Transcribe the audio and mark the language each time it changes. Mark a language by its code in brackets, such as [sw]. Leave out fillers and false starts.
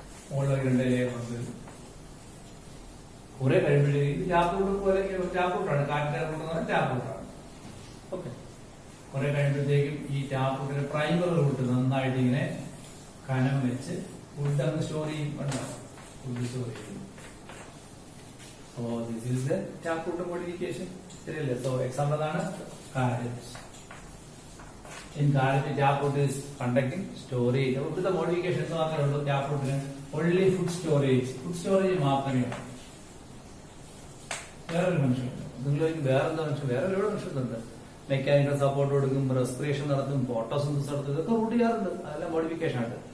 [ml] മുകളിൽ 2 ലെയർ വരും. കുറെ കഴിയുമ്പോഴേക്കും ടാപ്പ് റൂട്ട് പോലെ ടാപ്പ് റൂട്ടാണ്. കാറ്റിന്റെ റൂട്ട് ടാപ്പ് റൂട്ടാണ്. ഓക്കെ, കുറെ കഴിയുമ്പോഴത്തേക്കും ഈ ടാപ്പ് റൂട്ടിന്റെ പ്രൈമറി റൂട്ട് നന്നായിട്ട് ഇങ്ങനെ കനം വെച്ച് ഫുഡ് അങ്ങ് സ്റ്റോർ ചെയ്യും. ഫുഡ് സ്റ്റോർ ചെയ്യും. [en] So this is the tap root modification. ശരിയല്ലേ? So example ആണ് carrot. In carrot tap root is conducting storage. [ml] ഇവിടുത്തെ മോഡിഫിക്കേഷൻ മാത്രമേ ഉള്ളൂ tap rootന്. [en] Only food storage. [ml] Food storage മാത്രമേ ഉള്ളൂ. വേറൊരു ഫംഗ്ഷൻ നിങ്ങൾക്ക് വേറെന്താ ഫംഗ്ഷൻ? വേറെ ഒരുപാട് ഫംഗ്ഷൻ ഉണ്ട്. മെക്കാനിക്കൽ സപ്പോർട്ട് കൊടുക്കും, റെസ്പിറേഷൻ നടത്തും, ഫോട്ടോസിന്തസിസ് നടത്തും. ഇതൊക്കെ റൂട്ട് ചെയ്യാറുണ്ട്. അതെല്ലാം മോഡിഫിക്കേഷൻ ആണ്.